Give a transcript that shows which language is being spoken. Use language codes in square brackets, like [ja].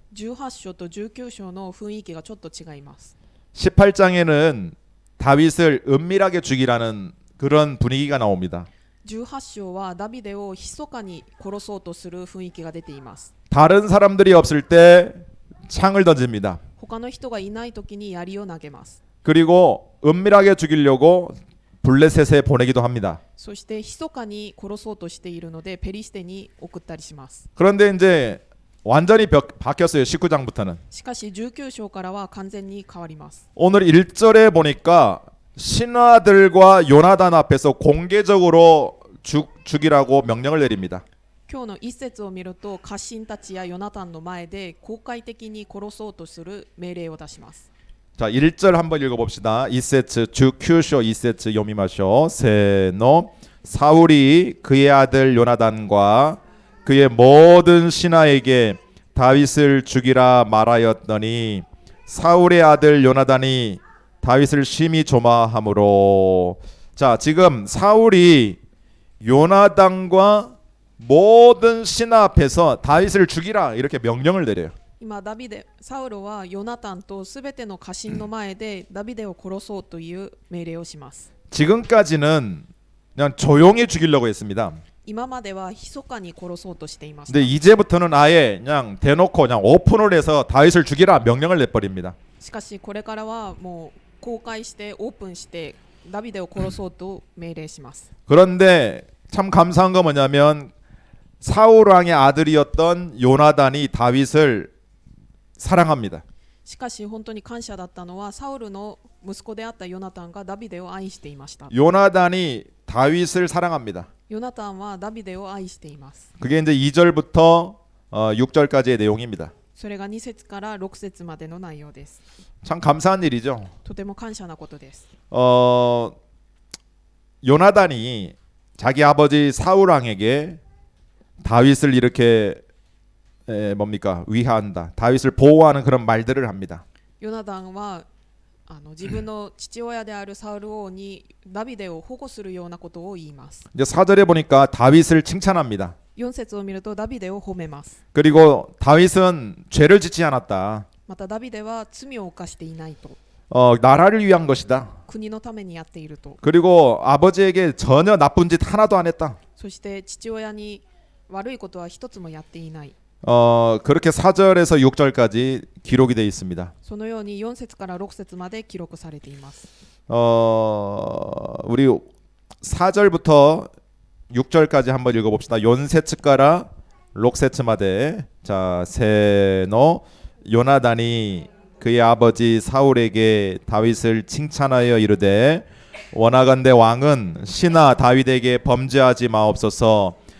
[ja] 18章と19章の雰囲気がちょっと違います。 [ko] 18장에는 다윗을 은밀하게 죽이라는 그런 분위기가 나옵니다. [ja] 18章はダビデを密かに殺そうとする雰囲気が出ています。 [ko] 다른 사람들이 없을 때 창을 던집니다. [ja] 他の人がいない時に槍を投げます。 [ko] 그리고 은밀하게 죽이려고 블레셋에 보내기도 합니다. [ja] そして密かに殺そうとしているのでペリシテに送ったりします。 [ko] 그런데 이제 완전히 바뀌었어요. 19장부터는. [ja] しかし19章からは完全に変わります。 [ko] 오늘 1절에 보니까 신하들과 요나단 앞에서 공개적으로 죽이라고 명령을 내립니다. [ja] 今日の一節を見ると家臣たちやヨナタンの前で公開的に殺そうとする命令を出します。 [ko] 자, 1절 한번 읽어봅시다. [ja] 2세트 주큐쇼 2세트 요미마쇼 세노 [ko] 사울이 그의 아들 요나단과 그의 모든 신하에게 다윗을 죽이라 말하였더니 사울의 아들 요나단이 다윗을 심히 조마함으로. 자, 지금 사울이 요나단과 모든 신하 앞에서 다윗을 죽이라 이렇게 명령을 내려요. [ja] 今サウロはヨナタンとすべての家臣の前でダビデを殺そうという命令をします。 [ko] 지금까지는 그냥 조용히 죽이려고 했습니다. [ja] 今までは密かに殺そうとしていました。 [ko] 근데 이제부터는 아예 그냥 대놓고 그냥 오픈을 해서 다윗을 죽이라 명령을 내버립니다. [ja] しかしこれからはもう公開してオープンしてダビデを殺そうと命令します。 [ko] 그런데 참 감사한 건 뭐냐면 사울 왕의 아들이었던 요나단이 다윗을 사랑합니다. [ja] しかし本当に感謝だったのはサウルの息子であったヨナタンがダビデを愛していました。 [ko] 요나단이 다윗을 사랑합니다. [ja] ヨナタンはダビデを愛しています。 [ko] 그게 이제 2절부터 6절까지의 내용입니다. [ja] それが2節から6節までの内容です。 [ko] 참 감사한 일이죠. [ja] とても感謝なことです。 [ko] 요나단이 자기 아버지 사울 왕에게 다윗을 이렇게 뭡니까? 위하한다. 다윗을 보호하는 그런 말들을 합니다. [ja] ヨナタンは自分の父親であるサウル王にダビデを保護するようなことを言います。 [ko] 이제 4절에 보니까 다윗을 칭찬합니다. [ja] 4節を見るとダビデを褒めます。 [ko] 그리고 다윗은 죄를 짓지 않았다. [ja] またダビデは罪を犯していないと。 [ko] 나라를 위한 것이다. [ja] 国のためにやっていると。 [ko] 그리고 아버지에게 전혀 나쁜 짓 하나도 안 했다. [ja] そして父親に悪いことは一つもやっていない。 [ko] 그렇게 4절에서 6절까지 기록이 되어 있습니다. [ja] そのように4節から6節まで記録されています。 [ko] 우리 4절부터 6절까지 한번 읽어봅시다. [ja] 연세츠가라 록세츠마데. [ko] 자, 세노 요나단이 그의 아버지 사울에게 다윗을 칭찬하여 이르되 원하건대 왕은 신하 다윗에게 범죄하지 마옵소서.